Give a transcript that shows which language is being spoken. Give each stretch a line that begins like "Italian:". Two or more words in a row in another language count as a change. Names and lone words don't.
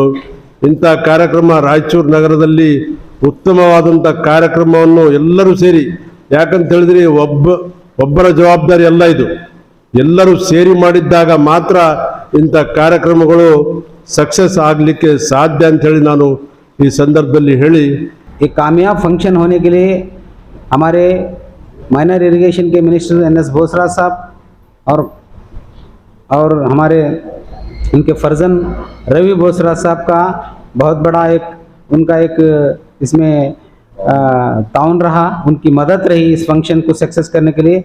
Kannada: ಇಂಥ ಕಾರ್ಯಕ್ರಮ ರಾಯಚೂರು ನಗರದಲ್ಲಿ ಉತ್ತಮವಾದಂಥ ಕಾರ್ಯಕ್ರಮವನ್ನು ಎಲ್ಲರೂ ಸೇರಿ, ಯಾಕಂತ ಹೇಳಿದ್ರೆ ಒಬ್ಬರ ಜವಾಬ್ದಾರಿ ಅಲ್ಲ ಇದು, ಎಲ್ಲರೂ ಸೇರಿ ಮಾಡಿದ್ದಾಗ ಮಾತ್ರ ಇಂಥ ಕಾರ್ಯಕ್ರಮಗಳು ಸಕ್ಸಸ್ ಆಗಲಿಕ್ಕೆ ಸಾಧ್ಯ ಅಂಥೇಳಿ ನಾನು ಈ ಸಂದರ್ಭದಲ್ಲಿ ಹೇಳಿ,
Urdu: ایک کامیاب فنکشن ہونے کے لیے ہمارے
English: minor irrigation
Urdu: کے منسٹر NS بوسرا صاحب اور ہمارے ان کے فرزن روی بوسرا صاحب کا بہت بڑا ان کا ایک اس میں تاؤن رہا، ان کی مدد رہی اس فنکشن کو سکسیس کرنے کے لیے.